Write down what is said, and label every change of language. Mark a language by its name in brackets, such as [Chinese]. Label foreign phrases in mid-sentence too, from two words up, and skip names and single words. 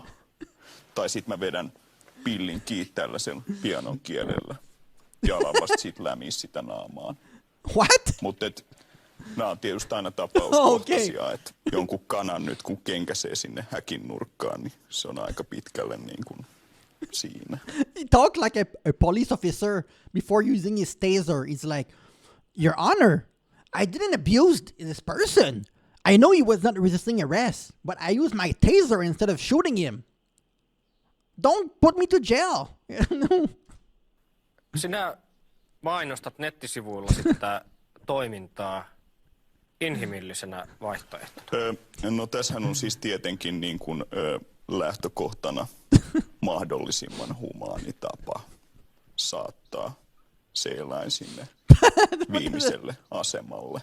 [Finnish] Tai sit mä vedän pillin kiinni tällaisella pianon kielellä ja alan vasta sit lämiä sitä naamaan. [English] What? [Finnish] Mutta nämä on tietysti aina tapauskohtaisia, että jonkun kanan nyt kun kenkäsee sinne häkin nurkkaan, niin se on aika pitkälle niin kuin siinä. [English] He talk like a police officer before using his taser. He's like, Your Honor, I didn't abuse this person. I know he was not resisting arrest, but I used my taser instead of shooting him. Don't put me to jail. [Finnish] Sinä mainostat nettisivuilla sitä toimintaa inhimillisenä vaihtoehtona. No tässähän on siis tietenkin niin kuin, lähtökohtana mahdollisimman humaani tapa saattaa se eläin sinne viimeiselle asemalle.